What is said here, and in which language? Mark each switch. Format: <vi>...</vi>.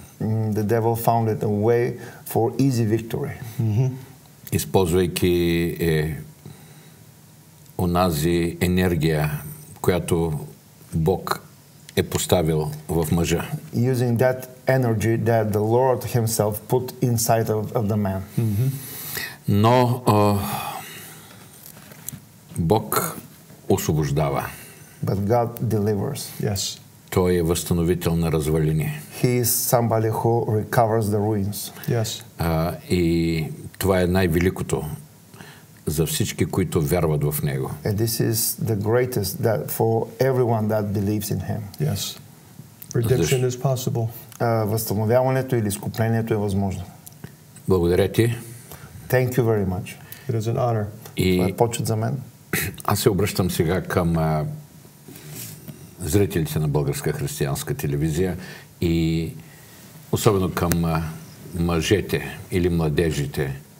<en>the devil found it a way for easy victory.</en> <bg>Използвайки онази енергия, която Бог е поставил в мъжа.</bg> <en>Using that energy that the Lord himself put inside of the man.</en> <bg>Но Бог освобождава.</bg> <en>But God delivers. Yes.</en> <bg>Той е възстановител на развалини.</bg> <en>He is somebody who recovers the ruins. Yes.</en> <bg>И това е най-великото за всички, които вярват в Него.</bg> <en>And this is the greatest that for everyone that believes in him. Yes. Redemption is possible.</en> <bg>Възстановяването или изкуплението е възможно. Благодаря ти.</bg> <en>Thank you very much. It is an honor.</en> <bg>Това е почет за мен. Аз се обръщам сега към зрителите на Българска християнска телевизия и особено към мъжете или младежите.</bg>